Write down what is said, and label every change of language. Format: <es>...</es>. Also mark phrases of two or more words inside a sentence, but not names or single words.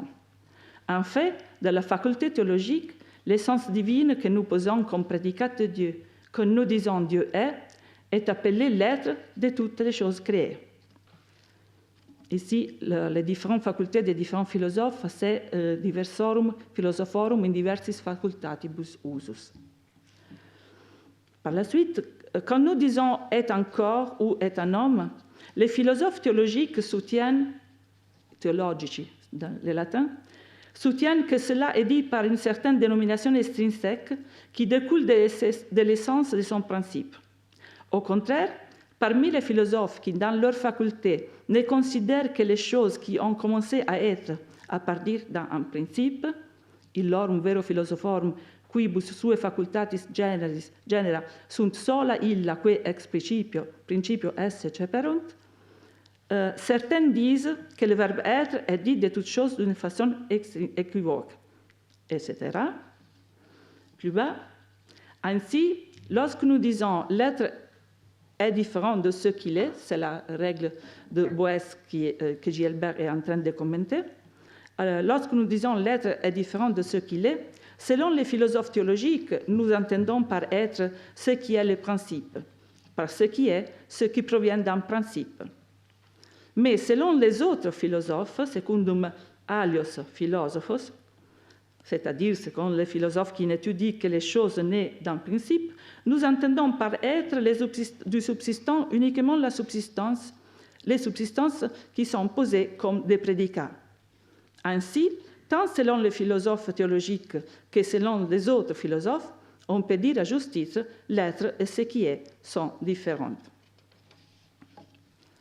<fr>En fait, dans la faculté théologique, l'essence divine que nous posons comme prédicat de Dieu, que nous disons Dieu est appelé l'être de toutes les choses créées. Ici, les différentes facultés des différents philosophes, c'est</fr> <la>diversorum philosophorum in diversis facultatibus usus.</la> <fr>Par la suite, quand nous disons est un corps ou est un homme, les philosophes théologiques soutiennent, théologici dans le latin, soutiennent que cela est dit par une certaine dénomination extrinsèque qui découle de l'essence de son principe. Au contraire, parmi les philosophes qui, dans leur faculté, ne considèrent que les choses qui ont commencé à être à partir d'un principe,</fr> <la>illorum vero philosophorum quibus sue facultatis genera sunt sola illa que ex principio esse ceperunt,</la> <fr>certains disent que le verbe être est dit de toutes choses d'une façon équivoque, etc. Plus bas, ainsi, lorsque nous disons l'être est différent de ce qu'il est, c'est la règle de Boès que Gilbert est en train de commenter, lorsque nous disons l'être est différent de ce qu'il est, selon les philosophes théologiques, nous entendons par être ce qui est le principe, par ce qui est ce qui provient d'un principe. Mais selon les autres philosophes,</fr> <la>secundum alios philosophos,</la> <fr>c'est-à-dire selon les philosophes qui n'étudient que les choses nées d'un principe, nous entendons par être du subsistant uniquement les subsistances qui sont posées comme des prédicats. Ainsi, tant selon les philosophes théologiques que selon les autres philosophes, on peut dire à juste titre l'être et ce qui est sont différentes.</fr>